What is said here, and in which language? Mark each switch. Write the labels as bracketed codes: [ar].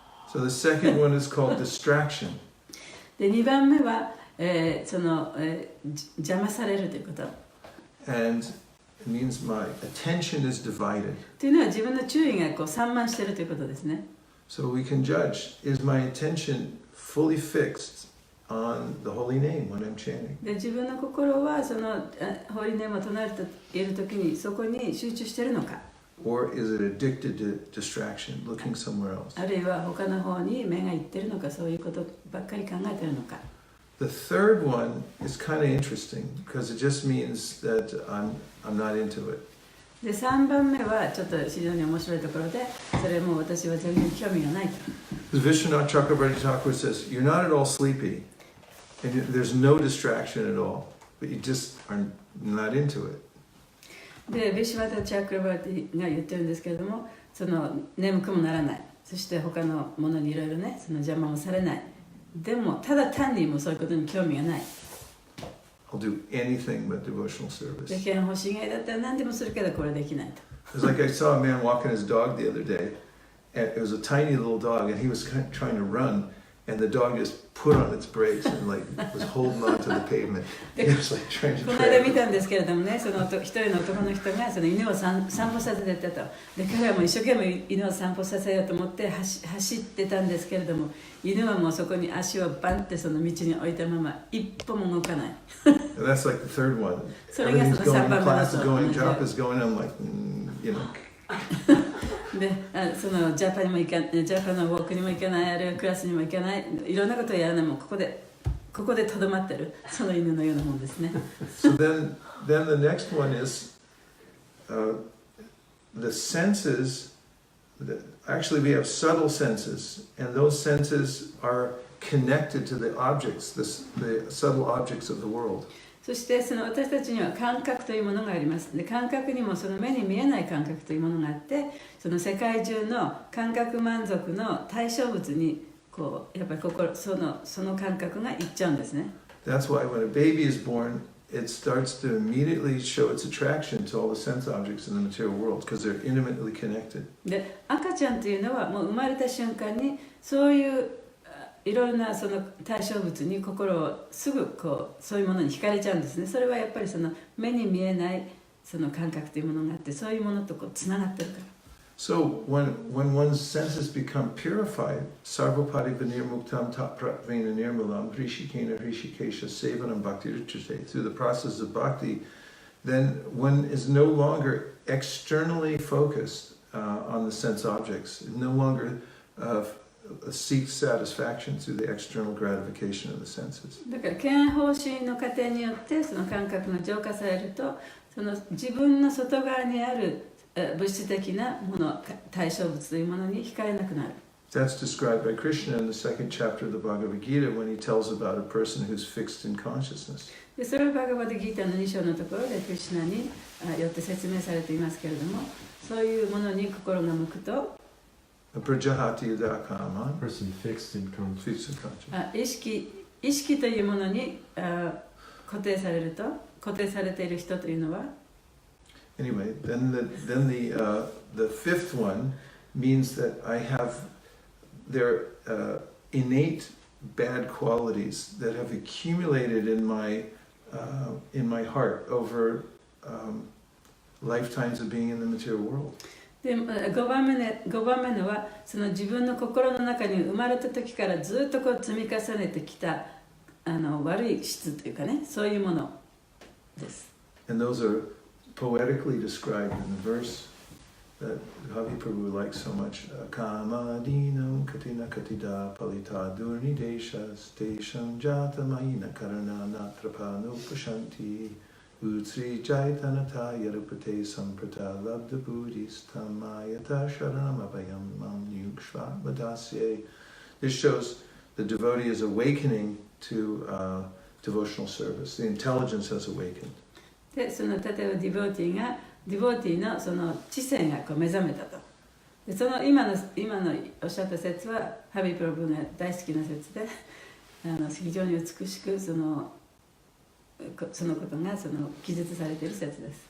[en] So the second one is called distraction. [ja] で2番目は、邪魔されるということ。 [en] And it means my attention is divided. [ja] というのは自分の注意がこう散漫しているということですね。 [en] So we can judge, is my attention fully fixed on the holy name when I'm chanting? [ja] で自分の心はそのホーリーネームを唱えているときにそこに集中しているのか。 [en] Or is it addicted to distraction, looking somewhere else? [ja] あるいは他の方に目がいっているのか、そういうことばっかり考えているのか。 [en] The third one is kind of interesting because it just means that I'm not into it. [ja] で3番目はちょっと非常に面白いところで、それも私は全然興味がないと。 [en] Vishwanath Chakravarti Thakur says, you're not at all sleepy, and there's no distraction at all, but you just are not into it. [ja] で、ビシュワタ・チャクラバーティが言ってるんですけれども、その眠くもならない、そして他のものにいろいろね、その邪魔もされない。でも、ただ単にもうそういうことに興味がない。 [en] I'll do anything but devotional service. [ja] で、剣欲しい以外だったら何でもするけどこれできないと。 [en] It's like I saw a man walking his dog the other day, and it was a tiny little dog, and he was trying to run, and the dog just put on its brakes and like was holding on to the pavement. He was like trying to [ja] この間見 [en] drag. [ja] たんですけれどもね、その一人の男の人がその犬を散歩させてたと。で、彼はもう一生懸命犬を散歩させようと思って走ってたんですけれども、犬はもうそこに足をバンってその道に置いたまま一歩も動かない。 [en] And that's like the third one. [ja] それが [en] Everything's [ja] その3 番目だ [en] class is [ja] と。 [en] going, job is going. I'm like, you know. [ja] で、そのジャパンのウォークにも行かない、あるいはクラスにも行かない、いろんなことをやらないもんここでとどまってる、その犬のようなもんですね。 [en] So then the next one is the senses. Actually, we have subtle senses, and those senses are connected to the objects, the subtle objects of the world. [ja] そしてその私たちには感覚というものがあります。で、感覚にもその目に見えない感覚というものがあって、その世界中の感覚満足の対象物にこうやっぱりその感覚がいっちゃうんですね。 [en] That's why when a baby is born, it starts to immediately show its attraction to all the sense objects in the material world because they're intimately connected. [ja] で、赤ちゃんというのはもう生まれた瞬間にそういういろんなその対象物に心をすぐこうそういうものに惹かれちゃうんですね。それはやっぱりその目に見えないその感覚というものがあって、そういうものとこうつながってるから。 [en] So when one's senses become purified, [sa] sarvapati vinirmuktam tapratvena nirmalam hrishikena hrishikesha sevanam bhakti richate, [en] through the process of bhakti, then one is no longer externally focused on the sense objects, no longer seeks satisfaction through the external gratification of the senses. [ja] だから見法心の過程によってその感覚が浄化されると、その自分の外側にある物質的なもの、対象物というものに惹かれなくなる。 [en] That's described by Krishna in the second chapter of the Bhagavad Gita when he tells about a person who's fixed in consciousness. [ja] でそれはバガバッドギータの2章のところでクリシュナによって説明されていますけれども、そういうものに心が向くと、 [sa] Prajahati Udakama, [en] person fixed in consciousness. fixed in consciousness. [ja] 意識というものに固定されている人というのは、 [en] Anyway, then the fifth one means that I have their innate bad qualities that have accumulated in my heart over lifetimes of being in the material world. [ja] で5番目のはその自分の心の中に生まれた時からずっとこう積み重ねてきた悪い質というかね、そういうものです。 [en] And those are poetically described in the verse that Bhavi Prabhu likes so much. [sa] Kamadinam katina katida palita durni deshas desham jata maina karana natrapano pashanti utsri jaitanata yarupate samprata labda buddhis tamayata sharanam abhayam mam yukshva vadasye. [en] This shows the devotee is awakening to devotional service. The intelligence has awakened. [ja] でその例えばディボーティーのその知性がこう目覚めたと。でその今のおっしゃった説はハビプロブの大好きな説で非常に美しくそのことが記述されている説です。